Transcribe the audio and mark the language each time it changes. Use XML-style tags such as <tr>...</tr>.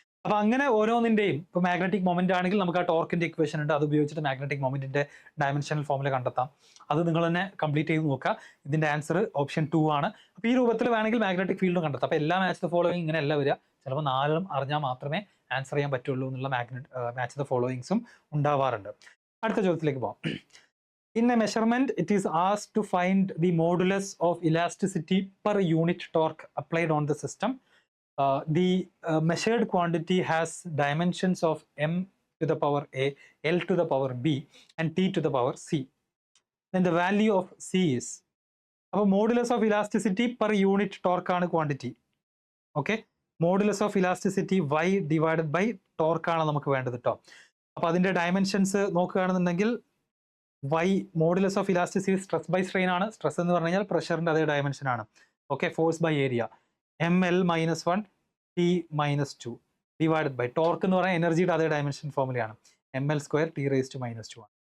<ml>അപ്പൊ അങ്ങനെ ഓരോന്നിന്റെയും ഇപ്പൊ മാഗ്നറ്റിക് മൊമെന്റ് ആണെങ്കിൽ നമുക്ക് ആ ടോർക്കിന്റെ ഇക്വേഷൻ ഉണ്ട്, അത് ഉപയോഗിച്ചിട്ട് മാഗ്നറ്റിക് മൊമെന്റിന്റെ ഡയമെൻഷനൽ ഫോർമുല കണ്ടെത്താം. അത് നിങ്ങൾ തന്നെ കംപ്ലീറ്റ് ചെയ്ത് നോക്കുക. ഇതിന്റെ ആൻസർ ഓപ്ഷൻ 2 ആണ്. അപ്പൊ ഈ രൂപത്തിൽ വേണമെങ്കിൽ മാഗ്നറ്റിക് ഫീൽഡും കണ്ടെത്താം. അപ്പൊ എല്ലാ മാച്ച് ദ ഫോളോയിങ് ഇങ്ങനെ അല്ല വരിക, ചിലപ്പോൾ 4 അറിഞ്ഞാൽ മാത്രമേ ആൻസർ ചെയ്യാൻ പറ്റുള്ളൂ എന്നുള്ള മാച്ച് ദ ഫോളോയിങ്സും ഉണ്ടാവാറുണ്ട്. അടുത്ത ചോദ്യത്തിലേക്ക് പോകാം.</ml> <en>In a measurement, it is asked to find the modulus of elasticity per unit torque applied on the system. The measured quantity has dimensions of m to the power a, l to the power b, and t to the power c. Then the value of c is, അപ്പോൾ modulus of elasticity per unit torque ആണ് quantity. Okay, modulus of elasticity y divided by torque</en> <ml>ആണ് നമുക്ക് വേണ്ടത് കേട്ടോ. അപ്പോൾ അതിന്റെ dimensions നോക്കുകയാണെന്നുണ്ടെങ്കിൽ y modulus of elasticity stress by strain ആണ്. സ്ട്രെസ് എന്ന് പറഞ്ഞു കഴിഞ്ഞാൽ പ്രഷറിന്റെ അതേ ഡയമെൻഷൻ ആണ്. Okay, force by area ml - 1 t - 2 divided by torque എന്ന് പറഞ്ഞാൽ എനർജിയുടെ അതേ ഡയമെൻഷൻ ഫോർമുലയാണ് ml² t⁻⁻² ആണ്.</ml>